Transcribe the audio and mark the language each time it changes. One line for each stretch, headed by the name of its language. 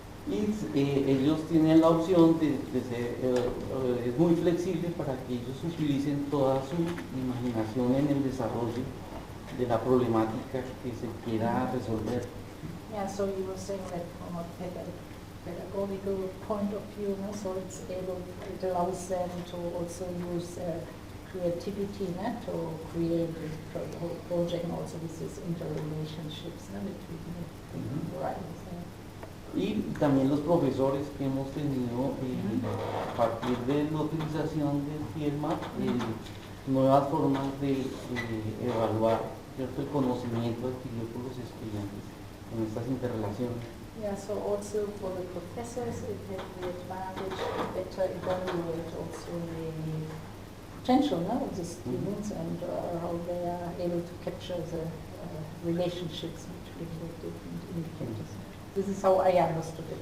Spanish: Y ellos tienen la opción de ser, es muy flexible para que ellos utilicen toda su imaginación en el desarrollo de la problemática que se quiera resolver.
English: Yeah, so you were saying that from a pedagogical point of view, no? So it allows them to also use their creativity, no? To create this whole project, and also with these interrelationships, no? Between the varieties.
Spanish: Y también los profesores que hemos tenido a partir de la utilización del FieldMap, nuevas formas de evaluar, ¿cierto?, el conocimiento adquirido por los estudiantes en estas interrelaciones.
English: Yeah, so also for the professors, it has the advantage to better evaluate also the potential, no, of the students and how they are able to capture the relationships between the different indicators. This is how I understood it.